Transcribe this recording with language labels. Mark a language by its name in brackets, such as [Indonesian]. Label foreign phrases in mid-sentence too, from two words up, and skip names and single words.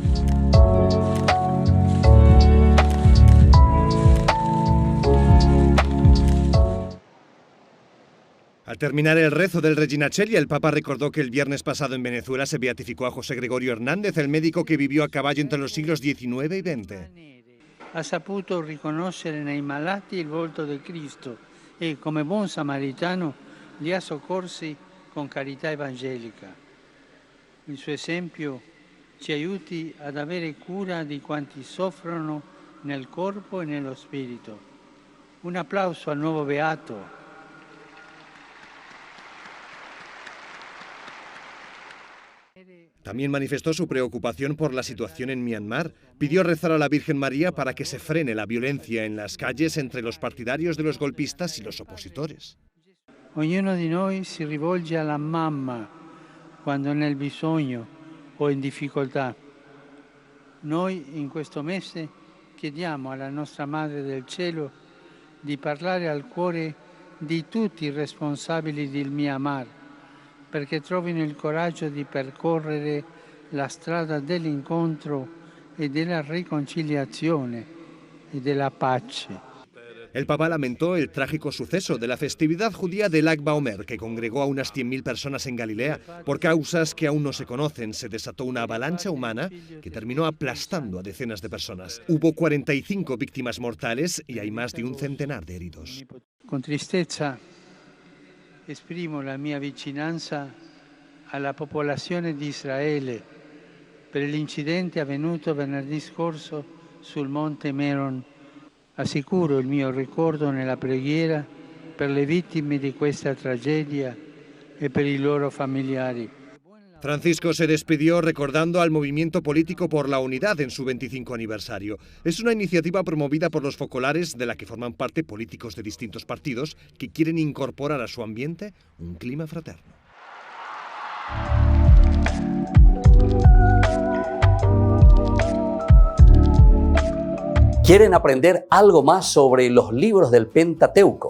[Spanish] Al terminar el rezo del Regina Coeli, el Papa recordó que el viernes pasado en Venezuela se beatificó a José Gregorio Hernández, el médico que vivió a caballo entre los siglos XIX y XX. [Italian] Ha saputo riconoscere nei malati il volto del Cristo e, come buon samaritano, li ha soccorsi con carità evangelica. Il suo esempio ci aiuti ad avere cura di quanti soffrono nel corpo e nello spirito. Un applauso al nuovo beato. [Spanish] También manifestó su preocupación por la situación en Myanmar. Pidió rezar a la Virgen María para que se frene la violencia en las calles entre los partidarios de los golpistas y los opositores. [Italian] Ognuno di noi si rivolge alla mamma quando nel bisogno o in difficoltà. Noi in questo mese chiediamo alla nostra Madre del Cielo di parlare al cuore di tutti i responsabili del Myanmar, perché trovino il coraggio di percorrere la strada dell'incontro e della riconciliazione e della pace. [Spanish] El Papa lamentó el trágico suceso de la festividad judía del Lag BaOmer, que congregó a unas 100.000 personas en Galilea. Por causas que aún no se conocen, se desató una avalancha humana que terminó aplastando a decenas de personas. Hubo 45 víctimas mortales y hay más de un centenar de heridos. [Italian] Con tristezza esprimo la mia vicinanza alla popolazione di Israele per l'incidente avvenuto venerdì scorso sul Monte Meron. Assicuro il mio ricordo nella preghiera per le vittime di questa tragedia e per i loro familiari. [Spanish] Francisco se despidió recordando al Movimiento Político por la Unidad en su 25 aniversario. Es una iniciativa promovida por los focolares de la que forman parte políticos de distintos partidos que quieren incorporar a su ambiente un clima fraterno. ¿Quieren aprender algo más sobre los libros del Pentateuco?